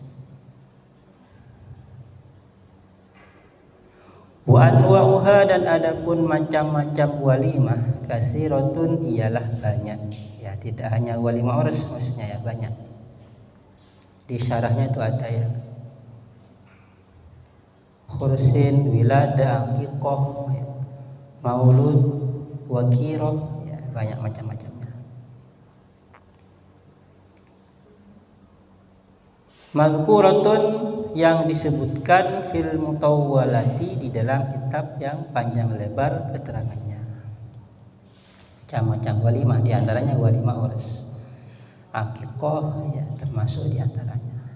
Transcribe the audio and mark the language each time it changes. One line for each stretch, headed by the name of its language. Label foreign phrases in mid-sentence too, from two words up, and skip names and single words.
Arabic: وأنواعها,
Indonesian: dan adapun macam-macam walimah, kasiratun ialah banyak ya, tidak hanya walimah urs, maksudnya ya banyak. Di syarahnya itu ada ya, khursin, wilada, aqiqah, ya, maulud, wakiroh ya, banyak macam-macamnya. Mazkuratun, yang disebutkan
Arabic: في المطولات,
Indonesian: di dalam kitab yang panjang lebar keterangannya. Macam-macam walimah, diantaranya walimah urs, aqiqah ya, termasuk diantaranya.